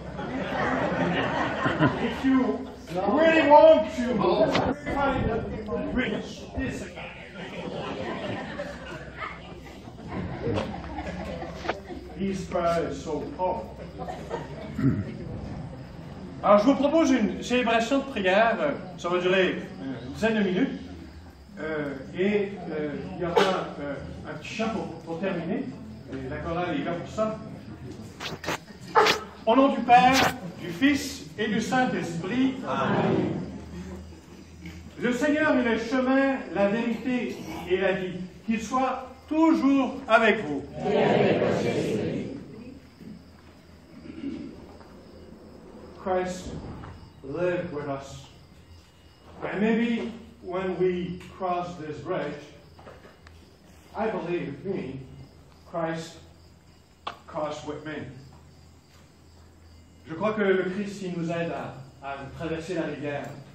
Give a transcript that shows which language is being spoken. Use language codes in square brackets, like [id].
[en] If you really want to find a preach this again. His prayer is so powerful. [fr] Alors, je vous propose une célébration de prière. Ça va durer une dizaine de minutes. Et il y aura un petit chant pour terminer. Et la chorale est là pour ça. Au nom du Père, du Fils et du Saint-Esprit. Amen. Le Seigneur est le chemin, la vérité et la vie. Qu'il soit toujours avec vous. [en] Christ lived with us. And maybe when we cross this bridge, I believe me, Christ crossed with me. [fr] Je crois que le Christ, il nous aide à traverser la rivière.